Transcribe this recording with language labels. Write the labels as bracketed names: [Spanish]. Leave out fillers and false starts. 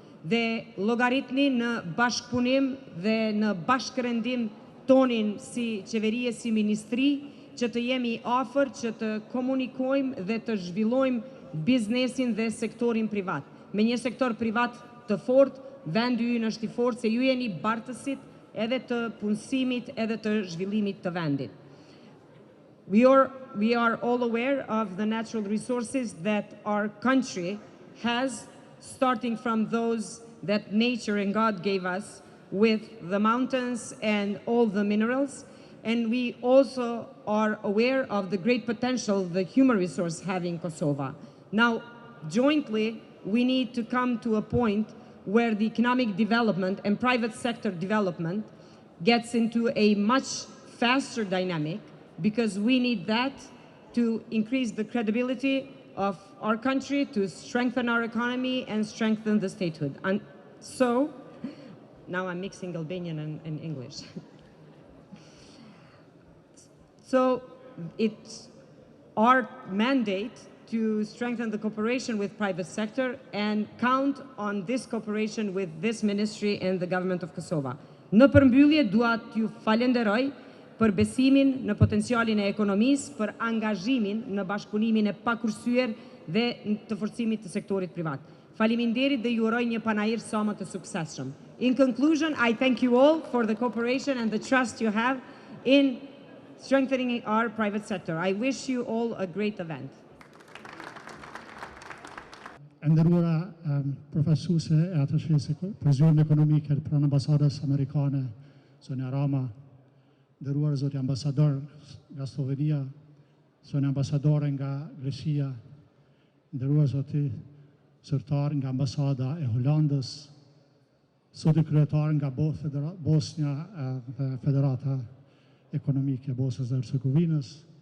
[Albanian] Dhe llogaritni në bashkëpunim dhe në bashkërendim tonin si qeverie, si ministri, që të jemi afër, që të komunikojmë dhe të zhvillojmë biznesin dhe sektorin privat. Me një sektor privat të fortë, vendi ynë është i fortë, se ju jeni bartësit edhe të punësimit, edhe të zhvillimit të vendit. [English] We are all aware of the natural resources that our country has, starting from those that nature and God gave us with the mountains and all the minerals. And we also are aware of the great potential the human resource have in Kosovo. Now, jointly, we need to come to a point where the economic development and private sector development gets into a much faster dynamic, because we need that to increase the credibility of our country, to strengthen our economy and strengthen the statehood. And so, now I'm mixing Albanian and English. So, it's our mandate to strengthen the cooperation with private sector and count on this cooperation with this ministry and the government of Kosovo. [Albanian] Në përmbyllje, dua t'ju falenderoj për besimin në potencialin e ekonomisë, për angazhimin në bashkëpunimin e pakursyer dhe të forcimit të sektorit privat. Faleminderit dhe ju uroj një panajir sa më të suksesshëm. [English] In conclusion, I thank you all for the cooperation and the trust you have in strengthening our private sector. I wish you all a great event. [Albanian] Nderuara përfaqësuese e atashesë për zyrën ekonomike pranë ambasadës amerikane, Sonja Rama, nderuar zoti ambasador nga Slovenia, Sonja ambasadore nga Greqia, nderuar zoti zyrtar nga ambasada e Holandës, zoti kryetar nga Bosnia dhe Federata Ekonomike e Bosnjës dhe Hercegovinës,